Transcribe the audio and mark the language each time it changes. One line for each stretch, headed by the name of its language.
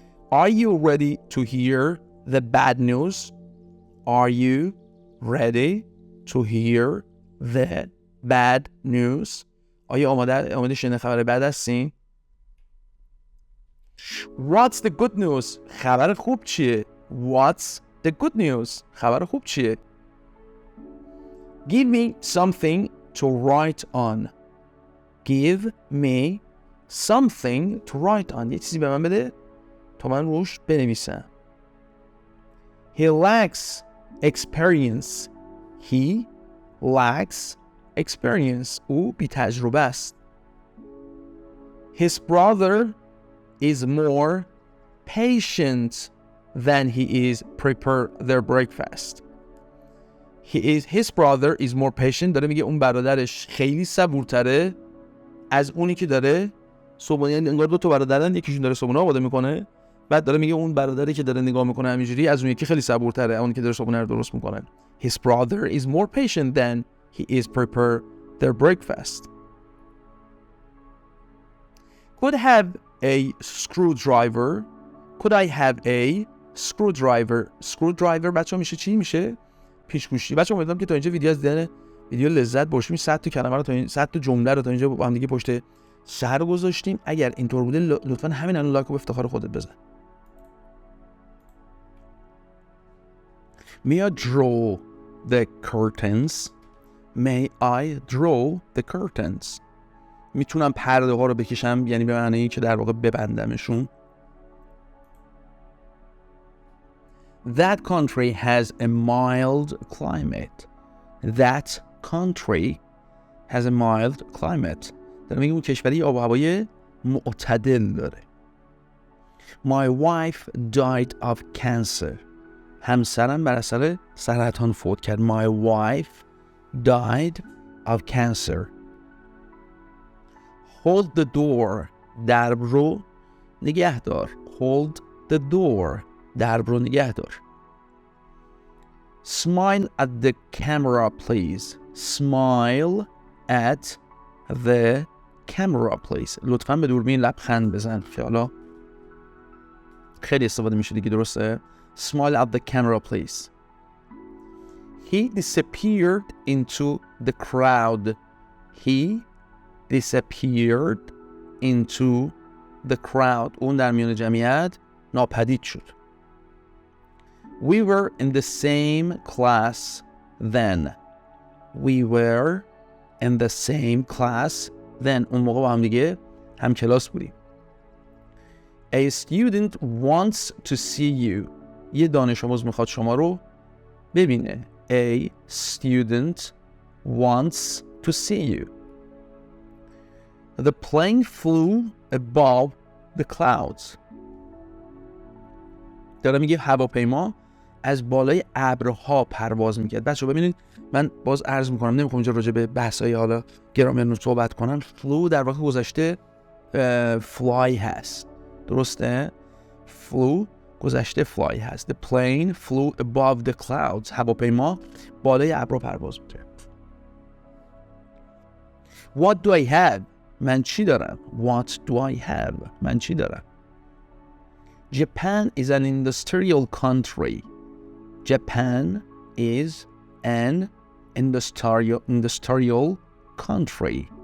English: Are you ready to hear the bad news? Are you ready to hear the bad news?
Persian: آیا آماده شنیدن خبر بد هستین؟
English: What's the good news?
Persian: خبر خوب چیه؟
English: What's the good news?
Persian: خبر خوب چیه؟
English: Give me something to write on. Give me something to write on.
Persian: یه چیزی به من بده تا من روش بنویسم.
English: He lacks experience. He lacks experience.
Persian: او بی تجربه است.
English: His brother is more patient. than he is prepare their breakfast. His brother is more patient.
Persian: داره میگه اون برادرش خیلی صبورتره از اونی که داره صبحونه. یعنی انگار دو تا برادرن، یکیشون داره صبحونه آماده میکنه، بعد داره میگه اون برادری که داره نگاه میکنه همینجوری از اون یکی خیلی صبورتره، اونی که داره صبحونه رو درست میکنه.
English: His brother is more patient than he is prepare their breakfast. Could have a screwdriver. Could I have a screwdriver.
Persian: Screwdriver بچه‌ها میشه چی؟ میشه پیشگوشی. بچه‌ها امیدوارم که تا اینجا ویدیو از دیدن ویدیو لذت بردید. 100 تا کلمه رو تا این 100 تا جمله رو تا اینجا با هم دیگه پشت سر گذاشتیم. اگر اینطور بوده لطفاً همین الان لایک و به افتخار خودت بزن.
English: May I draw the curtains. May I draw the curtains.
Persian: میتونم پرده ها رو بکشم، یعنی به معنی که در واقع ببندمشون.
English: That country has a mild climate. That country has a mild climate.
Persian: داره میگه اون کشوری آب و هوای معتدل داره.
English: My wife died of cancer.
Persian: همسرم بر اثر سرطان فوت کرد.
English: My wife died of cancer. Hold the door.
Persian: درب رو نگه دار.
English: Hold the door.
Persian: درب رو نگه دار.
English: Smile at the camera please. Smile at the camera please.
Persian: لطفاً به دوربین لبخند بزن که حالا خیلی استفاده میشه دیگه، درسته؟
English: Smile at the camera please. He disappeared into the crowd. He disappeared into the crowd.
Persian: اون در میان جمعیت ناپدید شد.
English: We were in the same class then. We were in the same class then.
Persian: اون موقع با هم دیگه هم کلاس بودیم.
English: A student wants to see you.
Persian: یه دانش آموز میخواد شما رو ببینه.
English: A student wants to see you. The plane flew above the clouds.
Persian: داره میگه هواپیما از بالای ابرها پرواز میکرد. بچه‌ها ببینید، من باز عرض میکنم نمیخوام اینجا راجع به بحث‌های حالا گرامر صحبت کنم. فلو در واقع گذشته فلای هست، درسته؟ فلو گذشته فلای هست.
English: The plane flew above the clouds.
Persian: هواپیما بالای ابرها پرواز میکرد.
English: What do I have?
Persian: من چی دارم؟
English: What do I have? من چی دارم؟ Japan is an industrial country. Japan is an industrial country.